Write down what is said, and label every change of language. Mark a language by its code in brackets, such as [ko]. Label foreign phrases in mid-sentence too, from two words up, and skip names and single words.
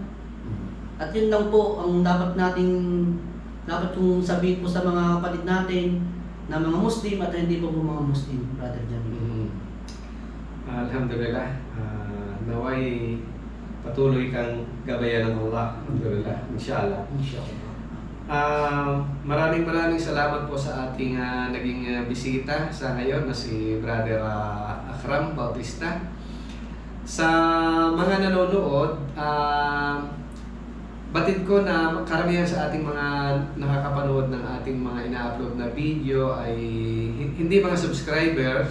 [tl] At yun lang po ang dapat kong sabihin po sa mga kapatid natin na mga Muslim at hindi po mga Muslim, Brother Jamil. Alhamdulillah. Naway patuloy kang gabayan ng Allah. [ar] الحمد لله. إن شاء الله. [tl] Maraming salamat po sa ating naging bisita sa ngayon na si Brother Akram Bautista. Sa mga nanonood, batid ko na karamihan sa ating mga nakakapanood ng ating mga ina-upload na video ay hindi mga subscribers.